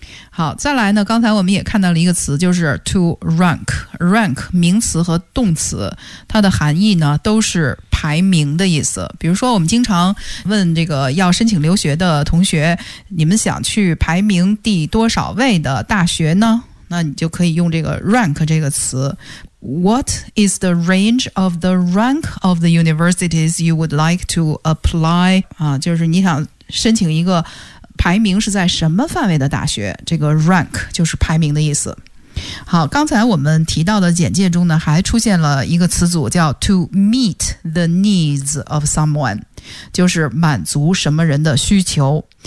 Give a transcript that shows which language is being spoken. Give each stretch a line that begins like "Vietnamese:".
Chinese: 好，再来呢，刚才我们也看到了一个词，就是 to rank, rank, 名词和动词，它的含义呢都是排名的意思。比如说我们经常问这个要申请留学的同学，你们想去排名第多少位的大学呢？那你就可以用这个 rank 这个词。
English: What is the range of the rank of the universities you would like to apply?
Chinese: 啊，就是你想申请一个排名是在什么范围的大学，这个 rank 就是排名的意思。好，刚才我们提到的简介中呢，还出现了一个词组叫 to meet the needs of someone, 就是满足什么人的需求。